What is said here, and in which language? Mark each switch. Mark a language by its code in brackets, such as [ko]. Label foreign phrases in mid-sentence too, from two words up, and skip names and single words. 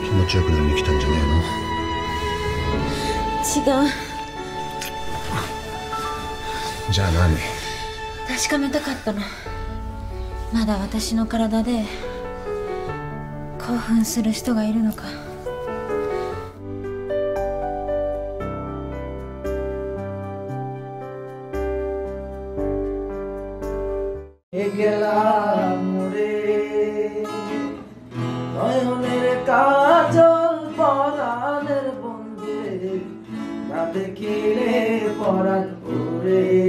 [ja] ちよくなりに来たんじゃね違う。じゃあ何？確かめたかったの。まだ私の体で興奮する人がいるのか。 [bn] গেলাম রে নয়নের কাজল পরাণের বন্ধুরে না দেখিলে পরাণ ওরে